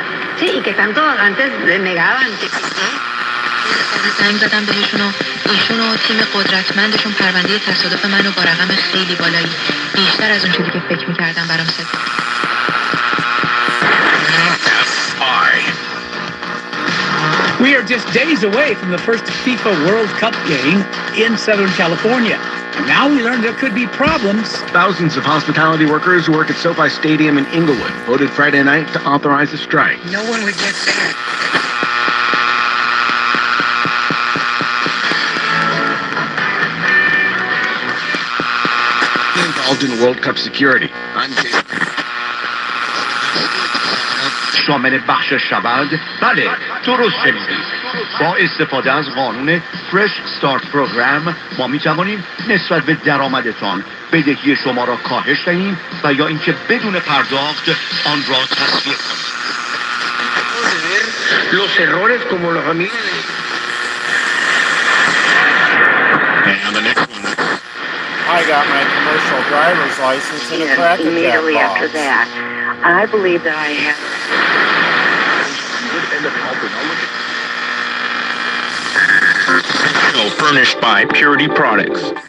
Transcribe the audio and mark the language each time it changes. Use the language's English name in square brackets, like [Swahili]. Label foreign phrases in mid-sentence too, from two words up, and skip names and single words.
[Spanish] Sí, y que tanto antes negaban que [Persian] زنگ زدم بهشون و ایشون و تیم قدرتمندشون پرونده تصادف منو با رقم خیلی بالایی بیشتر از اون چیزی که فکر می‌کردم برام سفید. [English] We are just days away from the first FIFA World Cup game in Southern California. And now we learned there could be problems. Thousands of hospitality workers who work at SoFi Stadium in Inglewood voted Friday night to authorize a strike. no one would get there. Involved in World Cup security. [Persian] شامل بخش شود؟ بله، درست شنیدید. با استفاده از قانون فرش استارت پروگرام ما می توانیم نسبت به درآمدتان بدهی شما را کاهش دهیم و یا اینکه بدون پرداخت آن را تصفیه کنیم. [Spanish] Los errores como la familia. [English] And the next one. I got my commercial driver's license in a Cracker Jack Immediately box. after that, I believe that I have. Furnished by Purity Products.